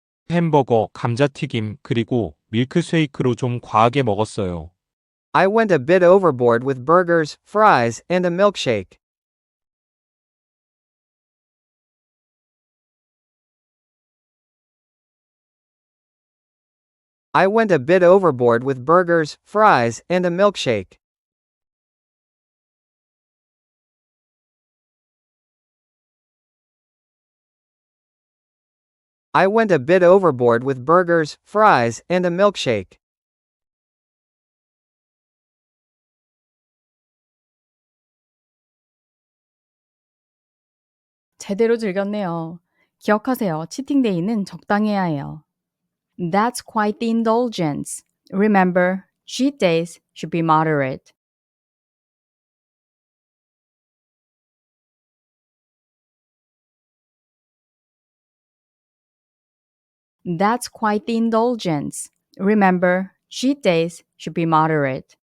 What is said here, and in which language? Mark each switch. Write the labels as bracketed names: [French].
[Korean] 햄버거, 감자튀김, 그리고 밀크쉐이크로 좀 과하게 먹었어요. [English] I went a bit overboard with burgers, fries, and a milkshake. I went a bit overboard with burgers, fries, and a milkshake. I went a bit overboard with burgers, fries, and a milkshake. [Korean] 제대로 즐겼네요. 기억하세요. 치팅데이는 적당해야 해요. [English] That's quite the indulgence. Remember, cheat days should be moderate. That's quite the indulgence. Remember, cheat days should be moderate.